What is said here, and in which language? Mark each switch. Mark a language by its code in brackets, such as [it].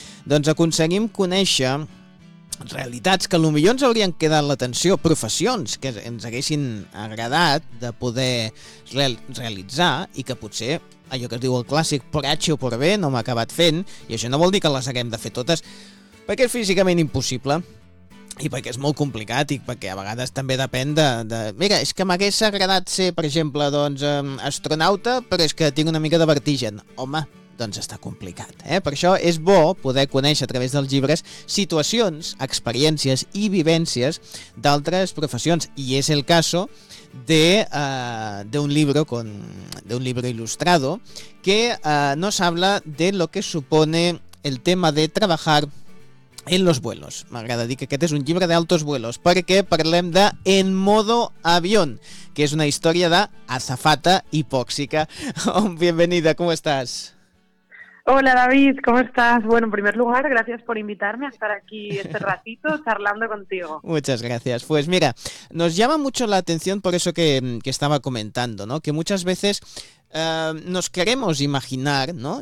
[ca] Doncs aconseguim conèixer realitats que potser ens haurien quedat l'atenció, professions que ens haguessin agradat de poder realitzar i que potser, allò que es diu el clàssic, [es] por H o por B, [ca] no m'ha acabat fent, i això no vol dir que les haguem de fer totes, perquè és físicament impossible i perquè és molt complicat i perquè a vegades també depèn de... Mira, és que m'hagués agradat ser, per exemple, doncs, astronauta, però és que tinc una mica de vertigen. Home, doncs està complicat, eh? Per això és bo poder conèixer a través dels llibres situacions, experiències i vivències d'altres professions. [es] I és el caso de un libro ilustrado que nos habla de lo que supone el tema de trabajar en los vuelos. [ca] M'agrada dir que aquest és un llibre d' [es] altos vuelos, [ca] perquè parlem de En modo avión, que és una història d'azafata hipòxica. [es] Bienvenida, ¿cómo estás? Hola David, ¿cómo estás? Bueno, en primer lugar, gracias por invitarme a estar aquí este ratito charlando contigo. Muchas gracias. Pues mira, nos llama mucho la atención por eso que estaba comentando, ¿no? Que muchas veces nos queremos imaginar, ¿no?